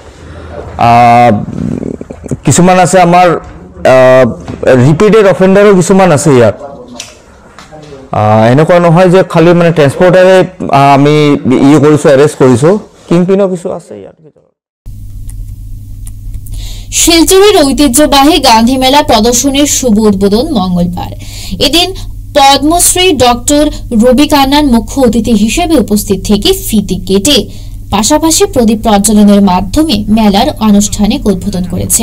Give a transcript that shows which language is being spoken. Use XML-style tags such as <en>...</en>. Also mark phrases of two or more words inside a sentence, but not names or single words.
<as>কিছুমান আছে আমাৰ</as> <en>repeated offenders</en> <as>কিছুমান আছে ইয়াত। এনেকুৱা নহয় যে খালি মানে ট্ৰেন্সপৰ্টাৰে আমি কৰিছোঁ, এৰেষ্ট কৰিছোঁ, কিংপিনো কিছু আছে ইয়াত ভিতৰত।</as> <bn>শিলচরের ঐতিহ্যবাহী গান্ধী মেলা প্রদর্শনীর শুভ উদ্বোধন মঙ্গলবার। এদিন পদ্মশ্রী ডক্টর রবি কান্নান মুখ্য অতিথি হিসেবে উপস্থিত থেকে ফিতে কেটে পাশাপাশি প্রদীপ প্রজ্বলনের মাধ্যমে মেলার আনুষ্ঠানিক উদ্বোধন করেছেন।</bn>